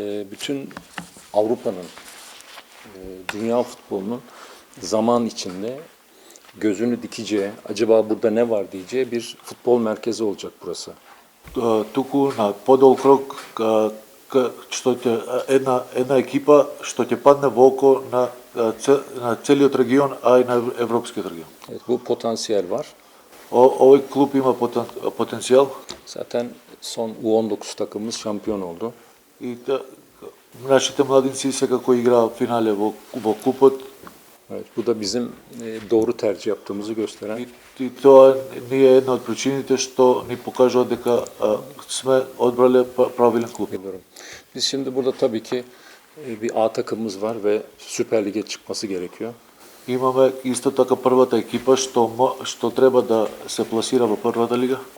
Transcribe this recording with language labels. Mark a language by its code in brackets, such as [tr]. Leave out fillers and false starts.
[tr] Bütün Avrupa'nın, dünya futbolunun zaman içinde gözünü dikeceği, acaba burada ne var diyeceği bir futbol merkezi olacak burası. [mk] Туку на подолг рок што ќе една екипа што ќе падне во око на целиот регион, а и на европскиот регион. [tr] Evet, bu potansiyel var. [mk] Овој клуб има потенцијал [tr] Zaten son U19 takımımız şampiyon oldu. [mk] и нашите младинци секако играа финале во клубот [tr] Evet, bu da bizim doğru tercih yaptığımızı gösteren. [mk] и тоа ни е една од причините што ни покажува дека сме одбрале правилен клуб. [tr] Biliyorum. Biz şimdi burada tabii ki bir A takımımız var ve Süper Lig'e çıkması gerekiyor. [mk] Имаме исто така првата екипа што треба да се пласира во првата лига.